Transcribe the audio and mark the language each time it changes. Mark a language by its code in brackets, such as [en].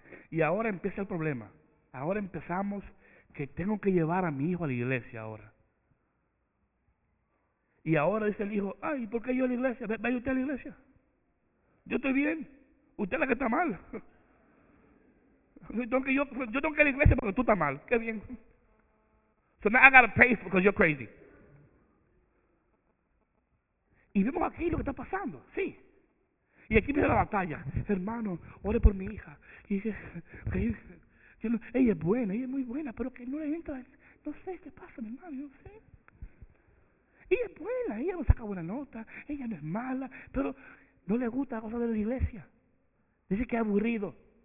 [es] Y ahora empieza el problema. Ahora empezamos que tengo que llevar a mi hijo a la iglesia ahora. Y ahora dice el hijo, ay, ¿por qué yo a la iglesia? ¿Vaya usted a la iglesia? Yo estoy bien, usted es la que está mal. Yo tengo que ir a la iglesia porque tú estás mal, qué bien. [en] So now I gotta pay because you're crazy. [es] Y vemos aquí lo que está pasando, sí. Y aquí viene la batalla, hermano, ore por mi hija. Y dice, ella es buena, ella es muy buena, pero que no le entra, no sé qué pasa, mi hermano, no sé. Ella es buena, ella no saca buena nota, ella no es mala, pero no le gusta la cosa de la iglesia. Dice que es aburrido.